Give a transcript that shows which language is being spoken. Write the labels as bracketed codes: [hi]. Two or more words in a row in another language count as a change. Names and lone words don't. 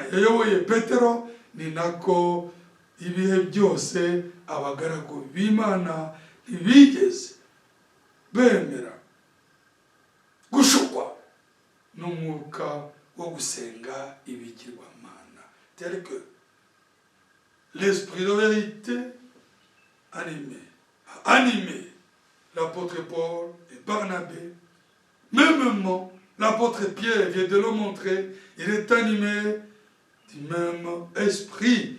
[rw] yayoboye Petero, ni nako ibihe byose abagaragu b'Imana ntibigeze bemera gushukwa n'umwuka wo gusenga ibigirwamana, [fr] tel que l'esprit de vérité a animé l'apôtre Paul et Barnabé. Mêmement, l'apôtre Pierre vient de le montrer, il est animé du même esprit.